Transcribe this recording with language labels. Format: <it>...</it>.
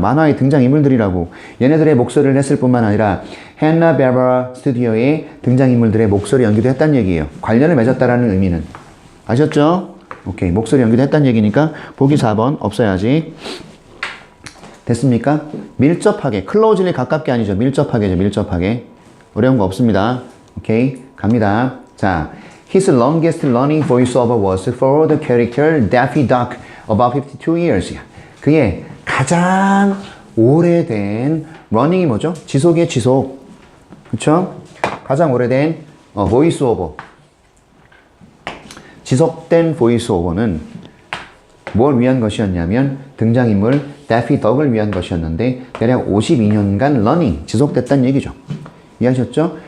<ko>만화의 등장인물들이라고. 얘네들의 목소리를 했을 뿐만 아니라 Hanna-Barbera 스튜디오의 등장인물들의 목소리 연기도 했다는 얘기예요. 관련을 맺었다라는 의미는. 아셨죠? 오케이. 목소리 연기도 했다는 얘기니까 보기 4번 없어야지. 됐습니까? 밀접하게, 클로즈리 가깝게 아니죠. 밀접하게죠. 밀접하게. 어려운 거 없습니다. 오케이. 갑니다.</ko> <en>자, his longest running voiceover was for the character Daffy Duck, about 52 years.</en> <ko>그의 가장 오래된 running이 뭐죠? 지속의 지속. 그쵸? 가장 오래된 voiceover. 지속된 voiceover는 뭘 위한 것이었냐면 등장인물 Daffy Duck을 위한 것이었는데 대략 52년간 running, 지속됐다는 얘기죠. 이해하셨죠?</ko>